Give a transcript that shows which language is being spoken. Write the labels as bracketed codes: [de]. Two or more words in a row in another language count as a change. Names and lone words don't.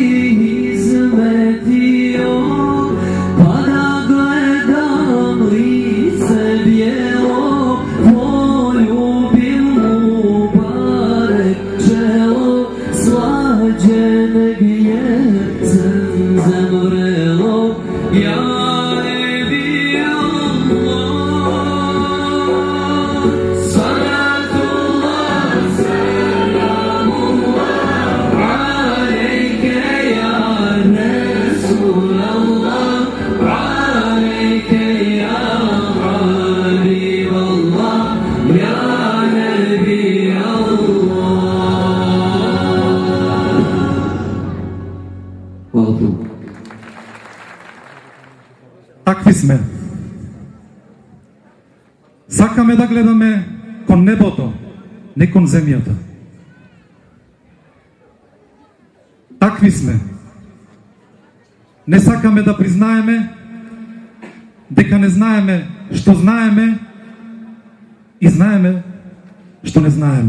[bs] izmetio, pa da gledam lice bijelo, poljubim Mubarek čelo, slađe neg jecem zemrelo, [ar] يا نبي الله. صلاة الله سلام الله عليك يا رسول الله عليك يا حبيب الله يا نبي الله. [bs] Hvala puno. [mk] Такви сме. Сакаме да гледаме кон небото, не кон земјата. Такви сме. Не сакаме да признаеме дека не знаеме што знаеме и знаеме што не знаеме.